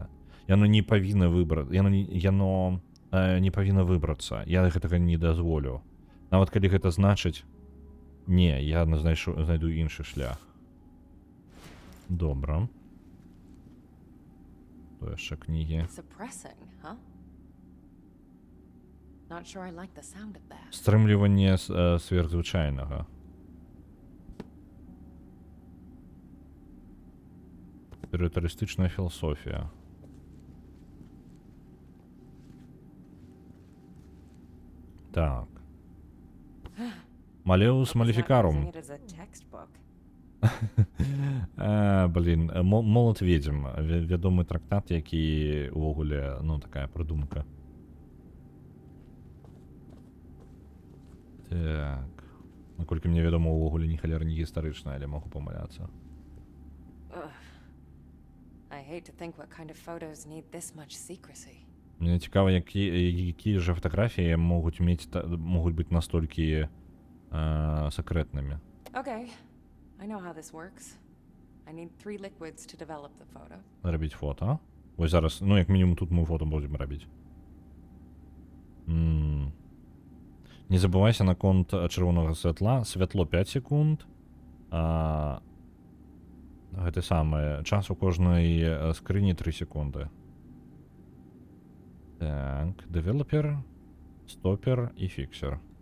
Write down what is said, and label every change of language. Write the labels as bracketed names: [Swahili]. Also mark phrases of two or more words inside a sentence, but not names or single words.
[Belarusian] Яно не павінна не павінна выбрацца. Я гэтага не дазволю. Нават калі гэта значыць, не, я знайду іншы шлях. Добра. То яшчэ кнігі. [English] Suppressing, huh? Not sure I like the sound of that. [Belarusian] Стрымліванне сверхзвычайнага. Перытарыстычная філасофія. Так. Малеус Малефікарум. [English] Using it as a textbook. [Belarusian] Блін, Молот ведзьм. Вядомы трактат, які увогуле, ну, такая прыдумка. Так. Наколькі мне вядома, увогуле ні халера не гістарычна, але могу памыляцца. Ugh. [English] I hate to think what kind of photos need this much secrecy. [Belarusian] Мне цікава, якія ж фотаграфіі могуць быць настолькі сакрэтнымі. [English] Okay, I know how this works. I need 3 liquids to develop the photo. [Belarusian] Рабіць фото. Ось зараз, ну, як мінімум, тут мы фото будзем рабіць. Не забывайся наконт чырвонага святла. Святло 5 секунд. Гэта самае. Час у кожнай скрыні 3 секунды. Так, девелопер, стопер і фіксер.